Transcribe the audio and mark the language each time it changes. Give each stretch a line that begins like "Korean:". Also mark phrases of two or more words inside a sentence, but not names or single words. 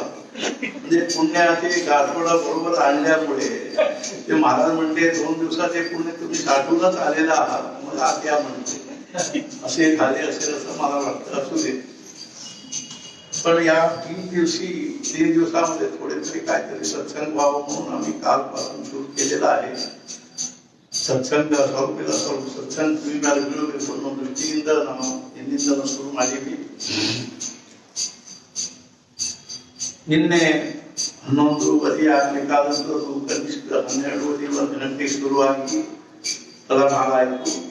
Marathi: म्हणजे पुण्याचे गाठोडा बरोबर आणल्यामुळे ते महाराज म्हणते 2 दिवसाचे पुण्य तुम्ही साठवूनच आलेला आहात, मग आत या म्हणते. असे झाले असेल असं मला वाटतं. असू दे, पण या 3 दिवसामध्ये थोडे तरी काहीतरी सत्संग व्हावं म्हणून आम्ही कालपासून सुरू केलेला आहे.
Kannada: ಸತ್ಸಂಗ ಸ್ವರೂಪಿದ ಸ್ವಲ್ಪ ಸತ್ಸಂಗ ಕಿವಿಗಾರಬೇಕು ಅನ್ನೋ ದೃಷ್ಟಿಯಿಂದ ನಾವು ಎಂದಿನಿಂದ ಶುರು ಮಾಡಿದ್ವಿ. ನಿನ್ನೆ 11:30 ಆಗಬೇಕಾದಂತದ್ದು ಕನಿಷ್ಠ 12:30 ಗಂಟೆಗೆ ಶುರುವಾಗಿ ತಳಭಾಗ ಆಯಿತು.